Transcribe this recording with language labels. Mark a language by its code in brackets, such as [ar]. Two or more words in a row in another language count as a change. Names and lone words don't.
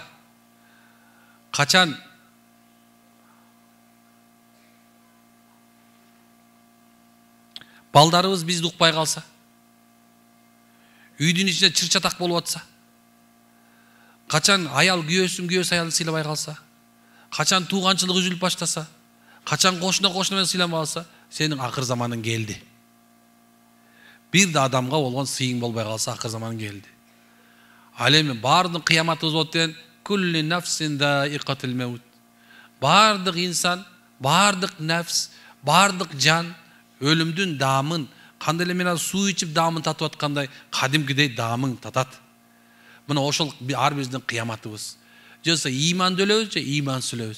[ky] Качан балдарыбыз бизди укпай калса, үйдүн ичинде чыр-чатак болуп атса, качан аял күйөөсү аялын сыйлабай калса, качан тууганчылык үзүлүп баштаса, качан кошуна менен сыйламай калса, сенин акыр заманың келди. Бир да адамга болгон сыйың болбой калса, акыр заманың келди. Ал эми бардык кыяматыбыз болот деген [ar] كل نفس ذائقة الموت. [ky] Бардык инсан, бардык нафс, бардык жан өлүмдүн даамын, кандай эле мен суу ичип даамын татып аткандай, кадимкидей даамын татат. Мына ошол ар биздин кыяматыбыз. Жаса ыйманды өлөбүз, же ыймансыз өлөбүз.